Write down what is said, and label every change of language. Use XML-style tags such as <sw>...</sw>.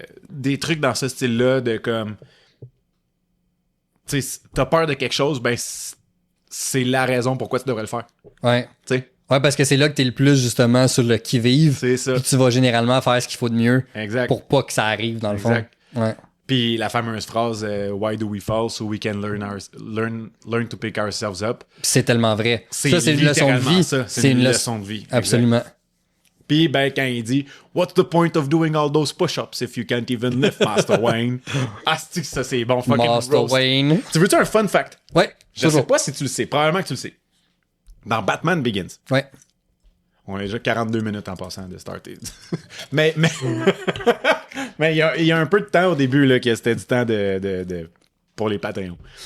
<fr>Des trucs dans ce style-là de comme... Tu sais, t'as peur de quelque chose, ben c'est la raison pourquoi tu devrais le faire. Ouais. Tu sais? Ouais, parce que c'est là que t'es le plus justement sur le qui-vive. C'est ça. Puis tu vas généralement faire ce qu'il faut de mieux. Exact. Pour pas que ça arrive, dans le fond. Ouais. Puis la fameuse phrase</fr> <en>Why do we fall so we can learn to pick ourselves up.</en> <fr>C'est tellement vrai. C'est ça, c'est une leçon de vie. Ça. C'est une leçon de vie. Absolument. Exact. Puis ben quand il dit</fr> <en>What's the point of doing all those push-ups if you can't even lift, Master Wayne?</en> <fr>Ah, c'est que ça c'est bon. Fucking</fr> <en>Master roast. Wayne.</en> <fr>Tu veux-tu un fun fact? Ouais. Je sais pas si tu le sais. Probablement que tu le sais. Dans Batman Begins. Ouais. On a déjà 42 minutes en passant de starter. mais il y a un peu de temps au début là, que c'était du temps pour les Patreons.</fr>